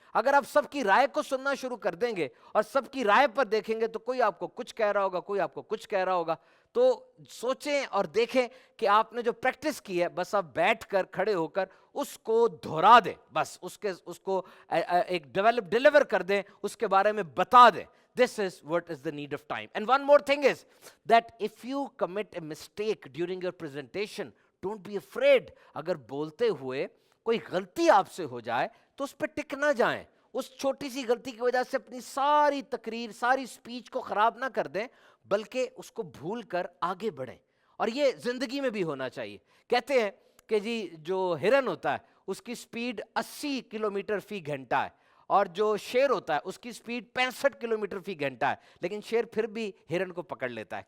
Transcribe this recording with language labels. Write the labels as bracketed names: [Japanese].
[Urdu] اگر آپ سب کی رائے کو سننا شروع کر دیں گے اور سب کی رائے پر دیکھیں گے تو کوئی آپ کو کچھ کہہ رہا ہوگا, کوئی آپ کو کچھ کہہ رہا ہوگا. تو سوچیں اور دیکھیں کہ آپ نے جو پریکٹس کی ہے بس آپ بیٹھ کر کھڑے ہو کر اس کو دہرا دیں, بس اس کو ایک ڈیلیور کر دیں, اس کے بارے میں بتا دیں. [English] This is what is the need of time. And one more thing is that if you commit a mistake during your presentation, don't be afraid. [Urdu] اگر بولتے ہوئے کوئی غلطی آپ سے ہو جائے تو اس پہ ٹک نہ جائیں. اس چھوٹی سی غلطی کی وجہ سے اپنی ساری تقریر, ساری سپیچ کو خراب نہ کر دیں, بلکہ اس کو بھول کر آگے بڑھیں. اور یہ زندگی میں بھی ہونا چاہیے. کہتے ہیں کہ جی جو ہرن ہوتا ہے اس کی سپیڈ 80 کلومیٹر فی گھنٹہ ہے, اور جو شیر ہوتا ہے اس کی سپیڈ 65 کلومیٹر فی گھنٹہ ہے, لیکن شیر پھر بھی ہرن کو پکڑ لیتا ہے.